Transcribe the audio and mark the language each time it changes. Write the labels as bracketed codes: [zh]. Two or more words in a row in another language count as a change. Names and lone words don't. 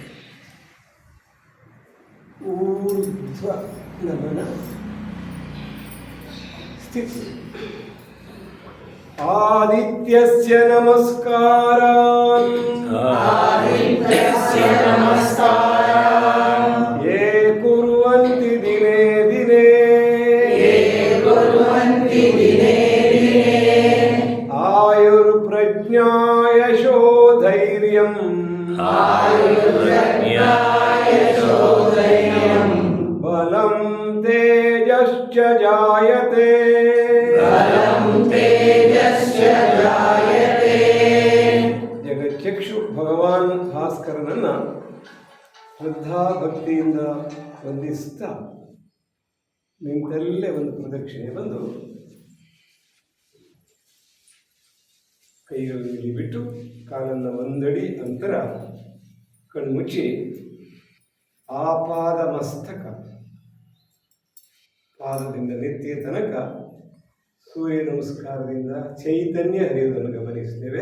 [kn] ಊರ್ಧ್ವ ನಮನ. [sa] ಸ್ಥಿತಿ. ಆದಿತ್ಯಸ್ಯ ನಮಸ್ಕಾರಾನ್. ಆದಿತ್ಯಸ್ಯ ನಮಸ್ಕಾರಾನ್. ಯೇ ಕುರ್ವಂತಿ ದಿನೇ ದಿನೇ. ಯೇ ಕುರ್ವಂತಿ ದಿನೇ ದಿನೇ. ಆಯುರ್ಪ್ರಜ್ಞಾ ಯಶೋ ಧೈರ್ಯಂ. ಆಯುರ್ಪ್ರಜ್ಞಾ ಯಶೋ ಧೈರ್ಯಂ. ಬಲಂ ತೇಜಶ್ಚ ಜಾಯತೆ. ಬಲಂ ತೇಜಶ್ಚ ಜಾಯತೆ. [kn] ಜಗಚ್ಚಕ್ಷು ಭಗವಾನ್ ಭಾಸ್ಕರನನ್ನ ಶ್ರದ್ಧಾ ಭಕ್ತಿಯಿಂದ ವಂದಿಸ್ತಾ ನಿಂತಲ್ಲೇ ಒಂದು ಪ್ರದಕ್ಷಿಣೆ ಬಂದು ಕೈಗಳಲ್ಲಿ ಬಿಟ್ಟು ಕಾಲನ್ನು ಒಂದಡಿ ಅಂತರ ಕಣ್ಮುಚ್ಚಿ ಆಪಾದ ಮಸ್ತಕ ಪಾದದಿಂದ ನೆತ್ತಿಯ ತನಕ ಸೂರ್ಯ ನಮಸ್ಕಾರದಿಂದ ಚೈತನ್ಯ ಹರಿಯುವುದನ್ನು ಗಮನಿಸ್ತೇವೆ.